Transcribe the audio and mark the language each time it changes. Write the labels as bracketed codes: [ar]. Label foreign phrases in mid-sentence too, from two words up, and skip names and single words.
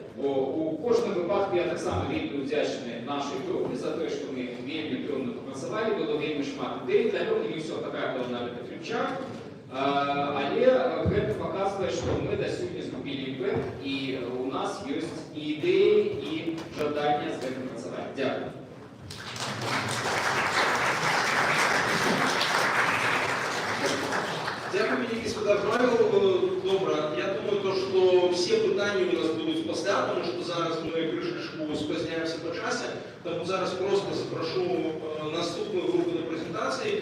[be] У кожным выпадку я таксама вельмі ўдзячны нашай групе за тое, што мы вельмі плённа папрацавалі, было вельмі шмат ідэй, далёка не ўсё патрапіла на гэты ключак, але гэта паказвае, што мы дасюль згубілі імпэт, і у нас ёсць і ідэі, і жаданне з гэтым працаваць. [uk] Дякую. Дякую, господа Павел. Добре. Я думаю, що всі питання у нас будуть після, тому що зараз ми кришечку спозняємося по часі. Тому зараз просто запрошу наступну групу до презентації.